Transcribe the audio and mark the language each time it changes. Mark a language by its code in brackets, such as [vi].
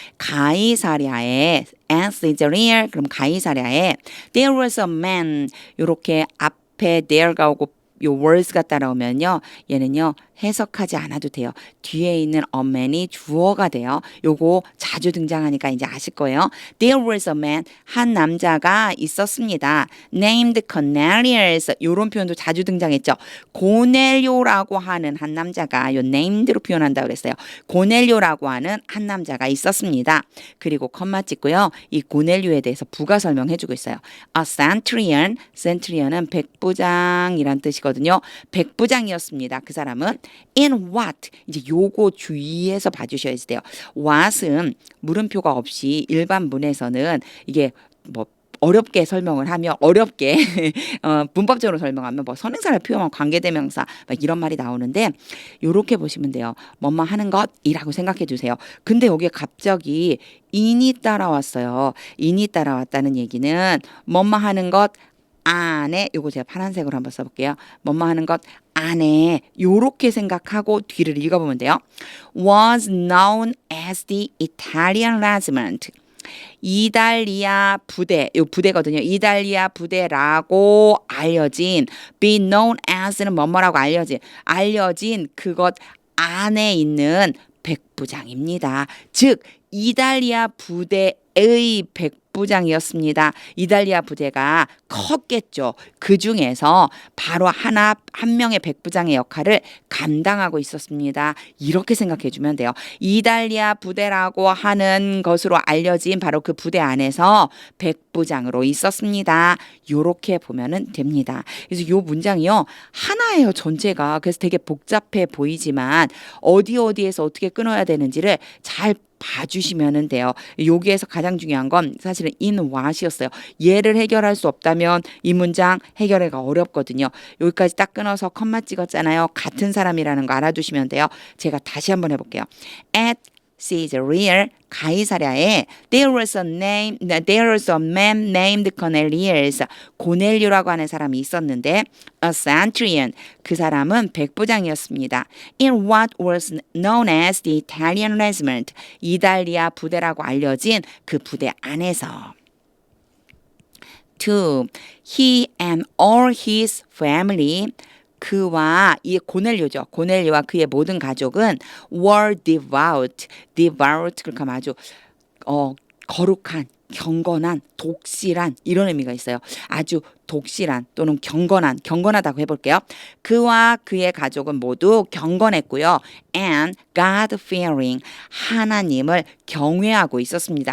[ko] 가이사랴에 [en] at Caesarea, [ko] 그럼 가이사랴에 [en] there was a man, [ko] 요렇게 앞에 there가 오고 요 words가 따라오면요, 얘는요 해석하지 않아도 돼요. 뒤에 있는 [en] a man [ko] 이 주어가 돼요. 요거 자주 등장하니까 이제 아실 거예요. [en] There was a man, [ko] 한 남자가 있었습니다. [en] Named Cornelius, [ko] 요런 표현도 자주 등장했죠. 고넬료라고 하는 한 남자가, 요 named로 표현한다고 그랬어요. 고넬료라고 하는 한 남자가 있었습니다. 그리고 컴마 찍고요. 이 고넬료에 대해서 부가 설명해주고 있어요. [en] A centurion, [ko] centurion은 백부장이란 뜻이거든요. 백부장이었습니다. 그 사람은 [en] in what, [ko] 이제 요거 주의해서 봐주셔야 돼요. what은 물음표가 없이 일반 문에서는 이게 뭐 어렵게 설명을 하면 어렵게 문법적으로 설명하면 뭐 선행사를 표현한 관계대명사 막 이런 말이 나오는데 요렇게 보시면 돼요. 뭐뭐 하는 것이라고 생각해 주세요. 근데 여기에 갑자기 in이 따라왔어요. in이 따라왔다는 얘기는 뭐뭐 하는 것 안에, 요거 제가 파란색으로 한번 써볼게요. 뭐뭐 하는 것 안에, 요렇게 생각하고 뒤를 읽어보면 돼요. [en] was known as the Italian regiment. [ko] 이달리아 부대, 요 부대거든요. 이달리아 부대라고 알려진, [en] be known as [ko] 는 뭐뭐라고 알려진 그것 안에 있는 백부장입니다. 즉 이달리아 부대의 백부장이었습니다. 이달리아 부대가 컸겠죠. 그 중에서 바로 한 명의 백부장의 역할을 감당하고 있었습니다. 이렇게 생각해 주면 돼요. 이달리아 부대라고 하는 것으로 알려진 바로 그 부대 안에서 백부장으로 있었습니다. 이렇게 보면은 됩니다. 그래서 이 문장이요, 하나예요, 전체가. 그래서 되게 복잡해 보이지만 어디에서 어떻게 끊어야 되는지를 잘 봐주시면 돼요. 여기에서 가장 중요한 건 사실은 [en] in what [ko] 이었어요. 얘를 해결할 수 없다면 이 문장 해결하기가 어렵거든요. 여기까지 딱 끊어서 컴마 찍었잖아요. 같은 사람이라는 거 알아두시면 돼요. 제가 다시 한번 해볼게요. [en] At Caesarea, [ko] 가이사랴에 [en] there was a man named Cornelius. [ko] 고넬료라고 하는 사람이 있었는데 [en] a centurion, [ko] 그 사람은 백부장이었습니다. [en] In what was known as the Italian regiment, [ko] 이달리아 부대라고 알려진 그 부대 안에서. [en] 2. He and all his family, [ko] 그와 이 고넬료죠. 고넬료와 그의 모든 가족은 [en] were devout, [ko] 그렇게 하면 아주 거룩한, 경건한, 독실한 이런 의미가 있어요. 아주 독실한 또는 경건하다고 해볼게요. 그와 그의 가족은 모두 경건했고요. [en] And God-fearing, [ko] 하나님을 경외하고 있었습니다.